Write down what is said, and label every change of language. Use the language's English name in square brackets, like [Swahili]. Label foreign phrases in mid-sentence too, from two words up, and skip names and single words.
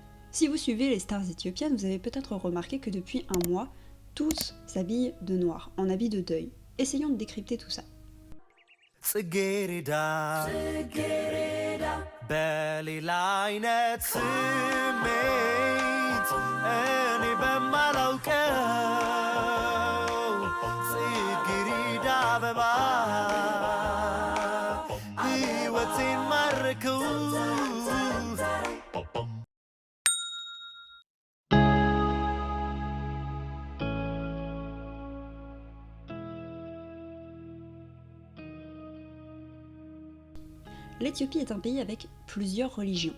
[French] Si vous suivez les stars éthiopiennes, vous avez peut-être remarqué que depuis un mois, tous s'habillent de noir, en habit de deuil. Essayons de décrypter tout ça. [Amharic] በሌላ አይነት ስሜት እኔ በማላውቀው ጽጌረዳ አበባ ሕይወቴን ማረከው። [French] L'Éthiopie est un pays avec plusieurs religions.